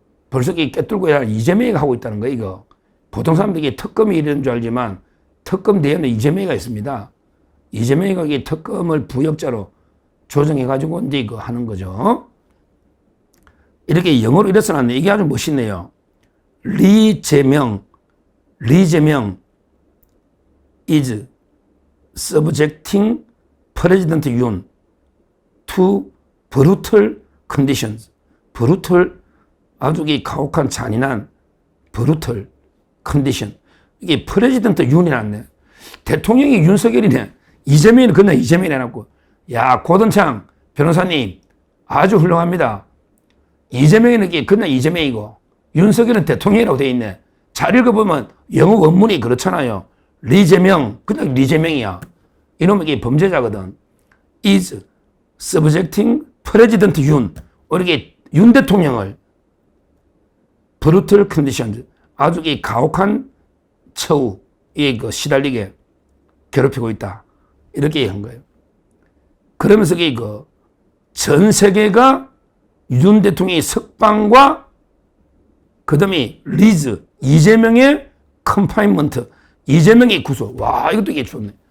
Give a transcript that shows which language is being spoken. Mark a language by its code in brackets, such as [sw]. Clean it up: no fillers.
[ko] 벌써 깨뚫고 이재명이가 하고 있다는 거예요, 이거. 보통 사람들이 특검이 이런 줄 알지만 특검 뒤에는 이재명이가 있습니다. 이재명이가 특검을 부역자로 조정해가지고 이제 하는 거죠. 이렇게 영어로 이래 써놨네. 이게 아주 멋있네요. [en] 리재명 is subjecting President Yoon to brutal conditions. [ko] brutal, 아주 가혹한 잔인한 [en] brutal condition. [ko] 이게 프레지던트 윤이라네. 대통령이 윤석열이네. 이재명이는 그냥 이재명이 해놨고. 야, 고든창 변호사님 아주 훌륭합니다. 이재명이는 그냥 이재명이고 윤석열은 대통령이라고 돼 있네. 잘 읽어보면 영어 원문이 그렇잖아요. 리재명, 그냥 리재명이야. 이놈은 이게 범죄자거든. [en] is subjecting President Yoon. [ko] 이렇게 윤 대통령을 [en] brutal conditions, [ko] 아주 가혹한 처우에 시달리게 괴롭히고 있다. 이렇게 한 거예요. 그러면서 전 세계가 윤 대통령의 석방과 그 다음에 리즈, 이재명의 컨파인먼트, 이재명의 구속. 와, 이것도 이게 좋네.